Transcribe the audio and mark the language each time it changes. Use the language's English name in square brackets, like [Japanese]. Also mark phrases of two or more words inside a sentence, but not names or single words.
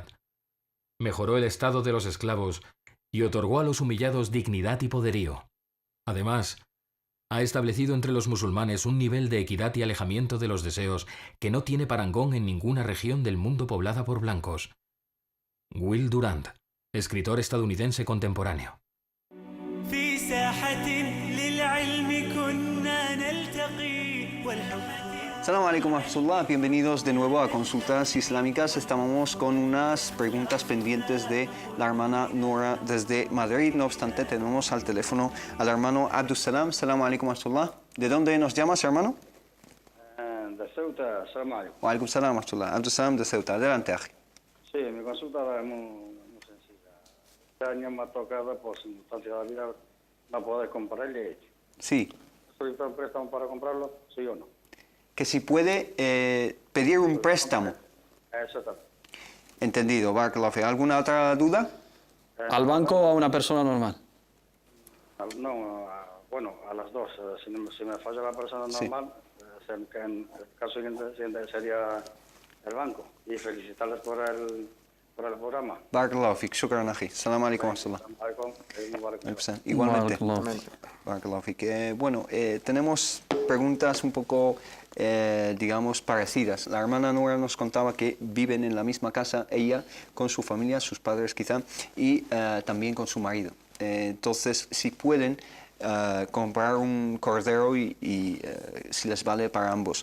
[Spanish] Mejoró el estado de los esclavos y otorgó a los humillados dignidad y poderío. Además, ha establecido entre los musulmanes un nivel de equidad y alejamiento de los deseos que no tiene parangón en ninguna región del mundo poblada por blancos. Will Durant, escritor estadounidense contemporáneo. [Arabic] في ساحة للعلم كنا نلتقي والحب. السلام عليكم ورحمة الله, [Spanish] bienvenidos de nuevo a Consultas Islámicas. Estamos con unas preguntas pendientes de la hermana Nora desde Madrid. No obstante, tenemos al teléfono al hermano Abdussalam. [Arabic] السلام عليكم ورحمة الله. [Spanish] ¿De dónde nos llamas, hermano? De Ceuta, [Arabic] السلام عليكم. وعليكم السلام ورحمة الله. [Spanish] Abdussalam de Ceuta. Adelante, Aji. Sí, mi consulta es muy sencilla. Este año me ha tocado, por circunstancias de la vida, no poder comprar leche. Sí. ¿Solicitar un préstamo para comprarlo? ¿Sí o no? Que si puede pedir un préstamo. Eso está. Entendido, [Arabic] بارك الله فيك. [Spanish] ¿Alguna otra duda? ¿Al banco o a una persona normal? No, bueno, a las dos. Si me falla la persona Sí. normal, en el caso siguiente sería el banco. Y felicitarles por el programa. [Arabic] بارك الله فيك. شكرا، أخي. السلام عليكم ورحمة الله. السلام عليكم. [Spanish] Igualmente. Barakallahu. [Arabic] بارك الله فيك. [Spanish] Bueno, tenemos preguntas un poco, digamos, parecidas. La hermana Nora nos contaba que viven en la misma casa, ella con su familia, sus padres quizá, y también con su marido. Entonces, si pueden comprar un cordero y si les vale para ambos.